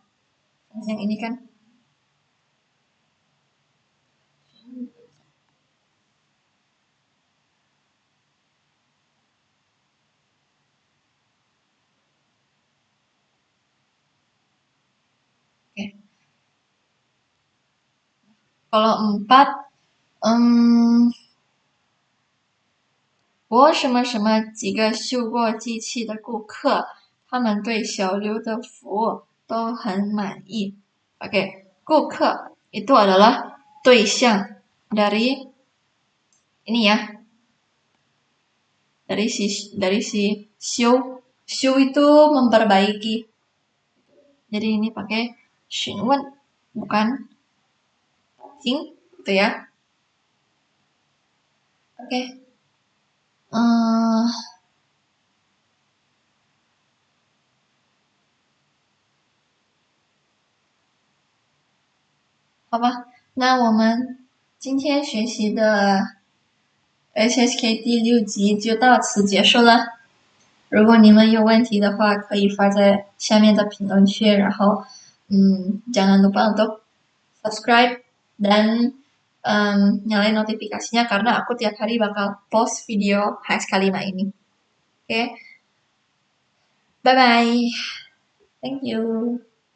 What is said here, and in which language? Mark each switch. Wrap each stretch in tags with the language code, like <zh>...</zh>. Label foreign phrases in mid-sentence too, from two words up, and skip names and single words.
<id>Yang ini kan. Oke. Kalau 4,</id> <zh>我什么什么几个修过机器的顾客，他们对小刘的服务都很满意.</zh> <id>Oke, 顾客 itu adalah 对象 dari ini ya. Dari si Xiu. Xiu itu memperbaiki. Jadi ini pakai 询问 bukan 听 gitu ya. Oke.</id> <zh>Uh, 好吧，那我们今天学习的 HSK 第6集就到此结束了。如果你们有问题的话，可以发在下面的评论区，然后</zh> <id>jangan lupa untuk subscribe dan nyalain notifikasinya karena aku tiap hari bakal post video HSK5 ini. Oke,</id> <en>bye bye. Thank you.</en>